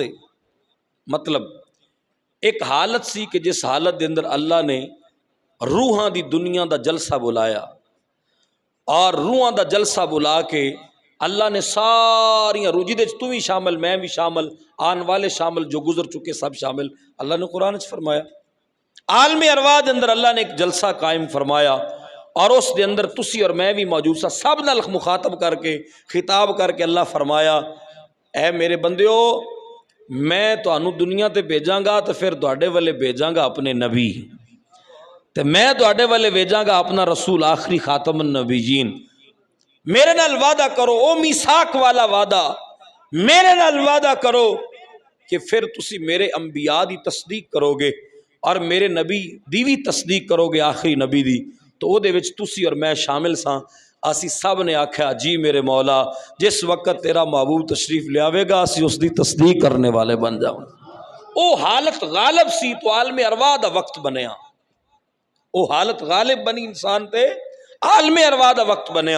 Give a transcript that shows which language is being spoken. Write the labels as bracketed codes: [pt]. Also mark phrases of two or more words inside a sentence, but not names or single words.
[pa] مطلب ایک حالت سی کہ جس حالت دے اندر اللہ نے روحاں دی دنیا دا جلسہ بلایا، اور روحاں دا جلسہ بلا کے اللہ نے ساریاں روح جدے تو بھی شامل، میں بھی شامل، آن والے شامل، جو گزر چکے سب شامل، اللہ نے قرآن وچ فرمایا۔ عالم ارواح دے اندر اللہ نے ایک جلسہ قائم فرمایا، اور اس دے اندر تسی اور میں بھی موجود سا، سب نال مخاطب کر کے خطاب کر کے اللہ فرمایا، اے میرے بندیو میں تانوں دنیا تے بھیجاں گا تو پھر تواڈے والے بھیجاں گا اپنے نبی، تے میں تواڈے والے بھیجاں گا اپنا رسول آخری خاتم النبیین۔ میرے نال وعدہ کرو، او میثاق والا وعدہ، میرے نال وعدہ کرو کہ پھر تسی میرے انبیاء دی تصدیق کرو گے اور میرے نبی دی بھی تصدیق کرو گے، آخری نبی دی، تو او دے وچ تسی اور میں شامل ساں۔ اسی سب نے آکھیا جی میرے مولا، جس وقت تیرا محبوب تشریف لے آوے گا اسی اس دی تصدیق کرنے والے بن جاؤں۔ او حالت غالب سی تو عالم ارواح دا وقت بنیا، او حالت غالب بنی انسان تے عالم ارواح دا وقت بنیا۔